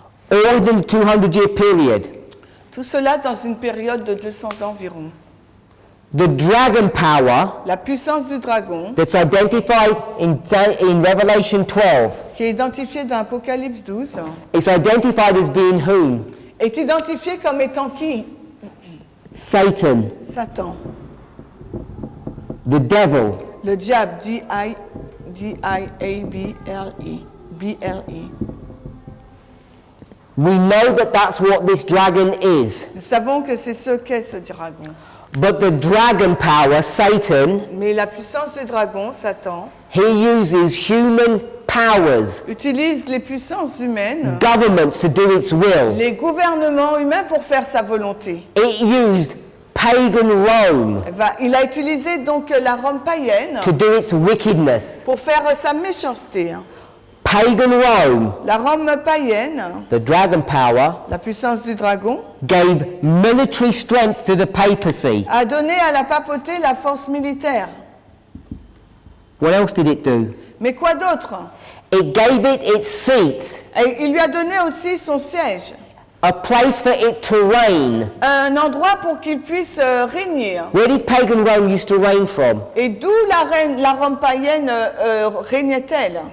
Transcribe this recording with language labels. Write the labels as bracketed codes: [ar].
[en] all within the 200-year period. [fr] Tout cela dans une période de 200 ans environ. [en] The dragon power [fr] La puissance du dragon, [en] that's identified in Revelation 12 [fr] qui est identifiée dans Apocalypse 12, [en] is identified as being whom? [fr] est identifiée comme étant qui? [en] Satan, [fr] Satan, [en] the devil, [fr] le diable, D-I-A-B-L-E, B-L-E. [en] we know that that's what this dragon is. [fr] Nous savons que c'est ce qu'est ce dragon. [en] But the dragon power, Satan, [fr] Mais la puissance du dragon, Satan, [en] he uses human powers, [fr] utilise les puissances humaines, [en] governments to do its will. [fr] les gouvernements humains pour faire sa volonté. [en] It used pagan Rome [fr] Il a utilisé donc la Rome païenne [en] to do its wickedness. [fr] pour faire sa méchanceté. [en] Pagan Rome, [fr] La Rome païenne, [en] the dragon power, [fr] la puissance du dragon, [en] gave military strength to the papacy. [fr] a donné à la papauté la force militaire. [en] What else did it do? [fr] Mais quoi d'autre? [en] It gave it its seat, [fr] Et il lui a donné aussi son siège, [en] a place for it to reign. [fr] un endroit pour qu'il puisse régner. [en] Where did pagan Rome used to reign from? [fr] Et d'où la Rome païenne régnait-elle?